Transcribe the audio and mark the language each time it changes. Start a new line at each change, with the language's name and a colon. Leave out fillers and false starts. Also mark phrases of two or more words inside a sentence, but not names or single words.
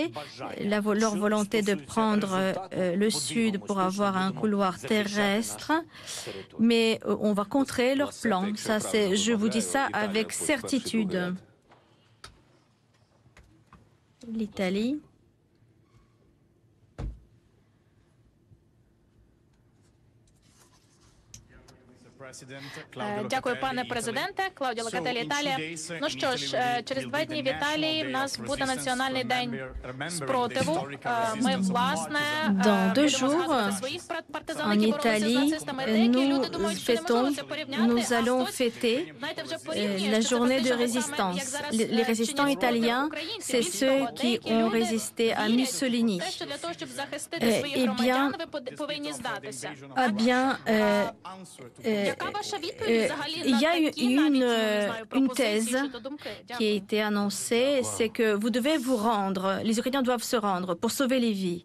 French: Leur volonté de prendre le sud pour avoir un couloir terrestre. Mais on va contrer leur plan. Ça, je vous dis ça avec certitude. L'Italie.
Ukrainian: Дякую, пане президенте. Клаудія Локателі, Італія. Ну що ж, через 2 дні в Італії в нас буде Національний день спротиву. Ми, власне, будемо згадувати своїх партизан, які боролися з нацистами. Деякі люди думають, що неможливо це порівняти.
French: Nous allons fêter la journée de résistance. Les résistants italiens, c'est ceux qui ont résisté à Mussolini. Eh bien, il y a une thèse qui a été annoncée, c'est que vous devez vous rendre, les Ukrainiens doivent se rendre pour sauver les vies.